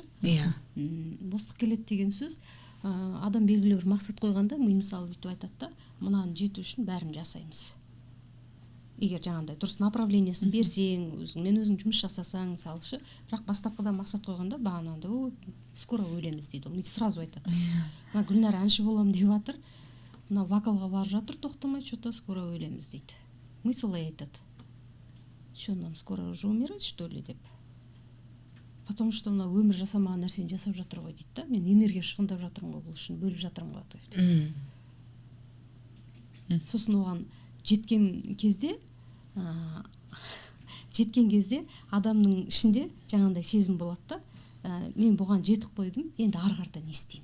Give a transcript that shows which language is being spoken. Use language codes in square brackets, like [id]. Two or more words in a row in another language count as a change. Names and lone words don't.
[kk] Бостық келеді деген сөз, адам белгілі бір мақсат қойғанда, ми мысалы бүйтіп айтады да, мынаны жету үшін бәрін жасаймыз. Егер жаңағындай дұрыс направлениесін берсең, өзіңмен өзің жұмыс жасасаң, мысалшы, бірақ бастапқыда мақсат қойғанда, бағанағыда скоро өлеміз дейді, ол сразу айтады. Гүлнар әнші болам деп жатыр, мына вокалға барып жатыр, тоқтамай, [ru] что-то скоро [kk] өлеміз дейді. Ми солай айтады. [ru] Что нам скоро уже умирать, что ли, деп. Потому что [kk] мына өмір жасамаған нәрсені жасап жатыр ғой дейді да. Мен энергия шығындап жатырмын ғой, бұл үшін бөліп жатырмын ғой дейді. Сосын оған жеткен кезде адамның ішінде жаңағындай сезім болады да, мен бұған жетіп қойдым, енді ары қарата не істеймін.